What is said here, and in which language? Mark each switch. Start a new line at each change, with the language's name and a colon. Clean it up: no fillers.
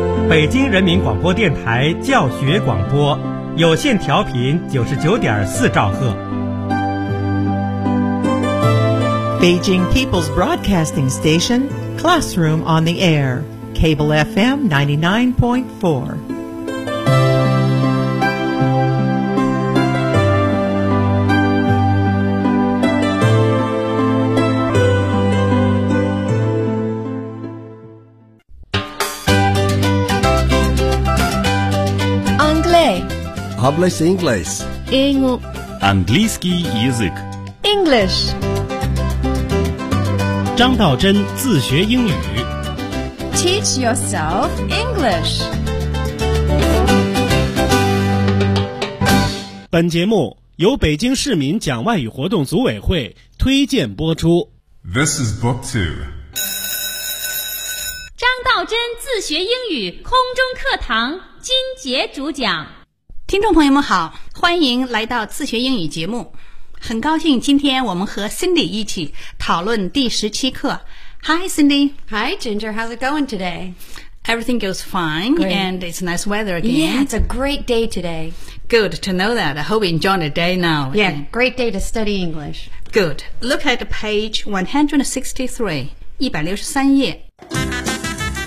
Chinese: 北京人民广播电台教学广播，有线调频99.4兆赫。
English: Beijing People's Broadcasting Station, Classroom on the Air, Cable FM 99.4 Publish English.
Chinese: 英语
Russian: английский язык.
English: English.
Chinese: 张道真自学英语
English: Teach yourself English.
Chinese: 本节目由北京市民讲外语活动组委会推荐播出。
English: This is book two.
Chinese: 张道真自学英语空中课堂金杰主讲。听众朋友们好，欢迎来到自学英语节目。很高兴今天我们和 Cindy 一起讨论第十七课。
English: Hi, Cindy. Hi, Ginger. How's it going today? Everything goes fine,、 great. And it's nice weather again. Yeah, it's a great day today. Good to know that. I hope you enjoy the day now. Yeah, great day to study English. Good. Look at page 163, 163页。